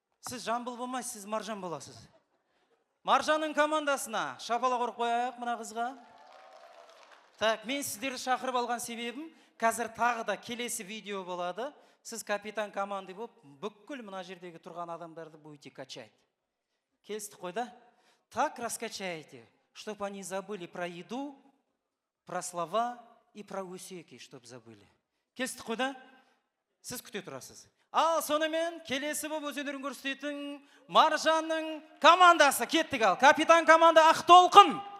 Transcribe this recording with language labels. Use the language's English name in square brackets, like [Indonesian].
[Kazakh] Сіз Жамбыл болмайсыз, сіз Маржан боласыз. Маржанның командасына шапалақ ұрып қояйық мына қызға. Так, мен сіздерді шақырып алған себебім, қазір тағы да келесі видео болады. Сіз [Russian] капитан команды [Kazakh] болып, бүкіл мына жердегі тұрған адамдарды [Russian] будете качать. [Kazakh] Келістік қой да? [Russian] Так раскачаете, чтобы они забыли про еду, про слова и про усеки, чтобы забыли. [Kazakh] Келістік қой да? Сіз күте тұрасыз. Ал сонымен келесі болып өз өнерін көрсететін Маржанның командасы кеттік ал. Капитан команда Ақтолқын.